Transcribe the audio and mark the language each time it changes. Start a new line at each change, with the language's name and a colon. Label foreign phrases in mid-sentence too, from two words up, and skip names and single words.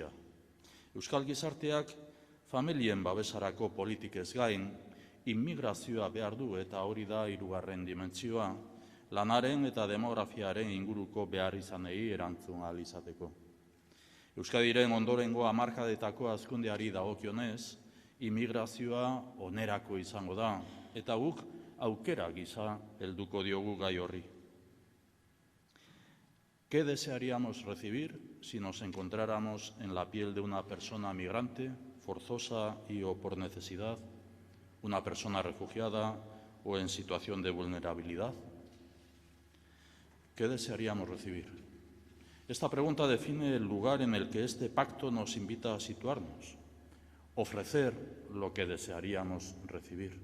Basque: Euskal gizarteak familien babesarako politikez gain, immigrazioa behar du eta hori da hirugarren dimentsioa, lanaren eta demografiaren inguruko behar izanei erantzun ahal izateko. Euskadiren ondorengo hamarkadetako hazkundeari dagokionez, immigrazioa onerako izango da, eta guk aukera gisa helduko diogu gai horri.
Spanish: ¿Qué desearíamos recibir si nos encontráramos en la piel de una persona migrante, forzosa y o por necesidad, una persona refugiada o en situación de vulnerabilidad? ¿Qué desearíamos recibir? Esta pregunta define el lugar en el que este pacto nos invita a situarnos, ofrecer lo que desearíamos recibir.